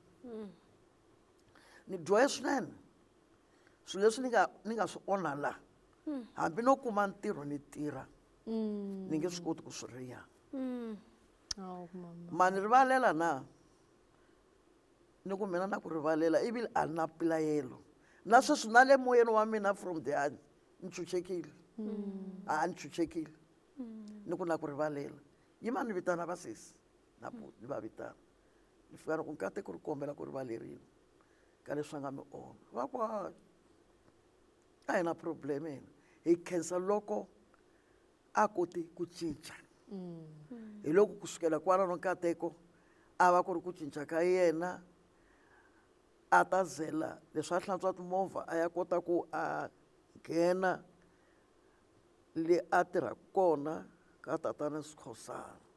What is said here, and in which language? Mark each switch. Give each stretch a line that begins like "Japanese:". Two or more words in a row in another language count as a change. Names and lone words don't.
Tsonga: ni dyohe swinene swilo leswi ni nga swi onha laha hambi no kuma ntirho ni tirha ni nge swi koti ku swi riha ma ni rivalela na ni ku mina na ku rivalela ivi a ni na pilayelo na sweswi na le moyeni wa mina
English: from the heart
Tsonga: ni chuchekile ni chuchekile ni ku na ku rivalela yima ni vitana vasesi na ni va vitana ni fika ni ku nkateko ri kombela ku rivalerile ka leswi nga mi onha va ku hayi a hi na problem yena hi khensa loko a koti ku cinca hi loko kusukela kwalano nkateko a va ku ri ku cinca ka yena a ta zela leswi a hlantswa timovha a ya kota ku a nghena le a tirhaka kona ka tatana Sikhosana